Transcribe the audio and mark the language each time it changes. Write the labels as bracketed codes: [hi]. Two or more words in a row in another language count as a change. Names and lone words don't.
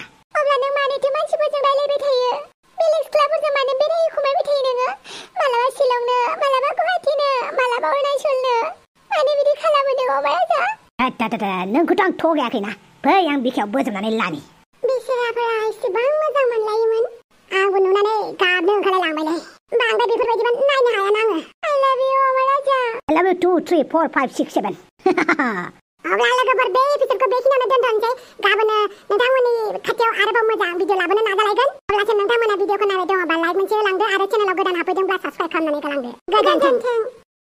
[brx] अब्ला नों मानोथो मानसिफोरजों रायलायबाय थायो बेलेग सिख्लाफोरजों मानो बेराय खुमायबाय थायो नोङो मालाबा शिलंनो मालाबा गुवाहाटीनो मालाबा अरुणाचलनो मानो बिदि खालामो नों अमा राजा नोंखौथ' आं थगायाखैना फै आं बिखायाव बोजबनानै लानि बिसोराफोरा एसेबां मोजां मोनलायोमोन आंबो नुनानै गाबनो ओंखारलायलांबायलै बांद्राय बेफोरबायदिबा नायनो हायाना आङो [en] I love you [brx] अमा राजा [en] I love you 2 3 4 5 6 7 [brx] अब्ला लोगोफोर बे एपिसोडखौ बेखिनियावनो दोनथ'नोसै गाबोनो नोंथांमोननि खाथियाव आरोबाव मोजां भिडिअ लाबोनो नाजालायगोन अब्लासिम नोंथांमोना भिडिअखौ नायबाय दङबा लाइक मोनसे होलांदो आरो चेनेलाव गोदान हाबफैदोंब्ला साबस्क्राइब खालामनानै गालांदो गोजोन्थों